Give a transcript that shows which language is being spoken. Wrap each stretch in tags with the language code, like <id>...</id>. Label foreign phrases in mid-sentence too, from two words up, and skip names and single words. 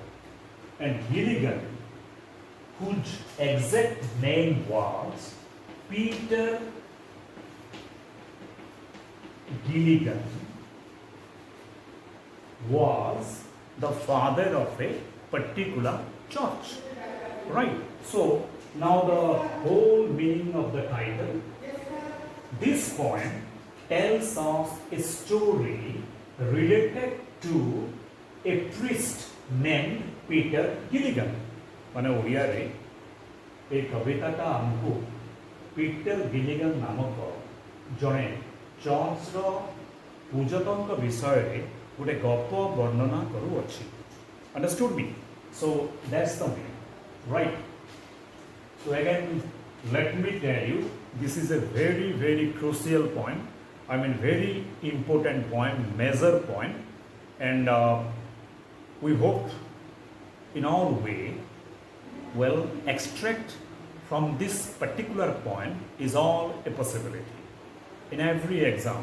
<en>And Gilligan, whose exact name was Peter Gilligan, was the father of a particular church. Right? So, now the whole meaning of the title. This poem tells us a story related to a priest named Peter Gilligan.</en> <or>ମାନେ ଓଡ଼ିଆ ରେ ଏ କବିତାଟା ଆମକୁ ପିଟର ଗିଲିଗନ ନାମକ ଜଣେ ଚର୍ଚ୍ଚ ପୂଜକ ବିଷୟ ରେ ଗୋଟେ ଗପ ବର୍ଣ୍ଣନା କରୁଅଛି.</or> <en>Understood me? So that's the meaning, right? So again, let me tell you, this is a very crucial poem. I mean, very important poem, major poem, and we hope in our way, well, extract from this particular poem is all a possibility in every exam.</en>